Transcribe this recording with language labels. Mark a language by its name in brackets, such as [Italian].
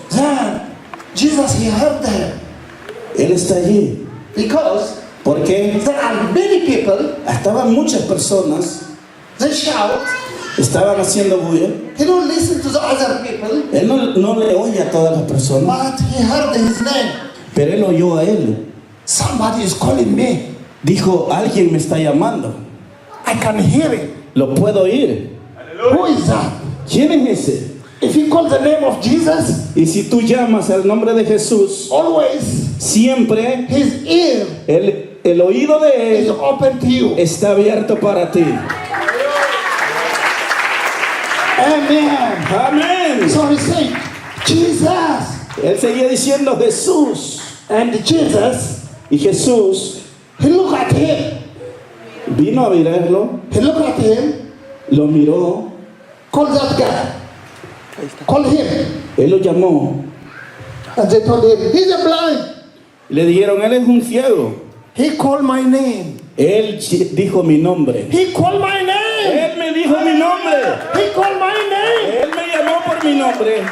[English] Then Jesus, he heard them. [Spanish] Él está allí. [English] Because [Spanish] Porque [English] there are many people, [Spanish] estaban muchas personas, [English] they shout. [Spanish] estaban haciendo bulla. [English] He don't listen to the other people, [Spanish] Él no le oye a todas las personas, [English] but he heard his name. [Spanish] pero él oyó a él. [English] Somebody is calling me. [Spanish] Dijo, alguien me está llamando. [English] I can hear it. [Spanish] Lo puedo oír. [English] Who is that? [Spanish] ¿Quién es ese? [English] If you call the name of Jesus, [Spanish] Y si tú llamas al nombre de Jesús, [English] always [Spanish] siempre [English] his ear [Spanish] el oído de [English] is [Spanish] él [English] open to you. [Spanish] está abierto para ti. [English] Amen. [Spanish] Amén. [English] So he said, Jesus. [Spanish] Él seguía diciendo Jesús. [English] And Jesus, [Spanish] Y Jesús [English] he looked at him. [Spanish] vino a mirarlo, [English] He looked at him. [Spanish] lo miró, [English] Call that guy. Call him. [Spanish] él lo llamó. [English] And they told him, he's a blind. [Spanish] Le dijeron, él es un ciego. [English] He called my name. [Spanish] Él dijo mi nombre. [English] He called my name. [Spanish] Él me dijo mi nombre. [English] He called my name. [Spanish] Él me llamó por mi nombre.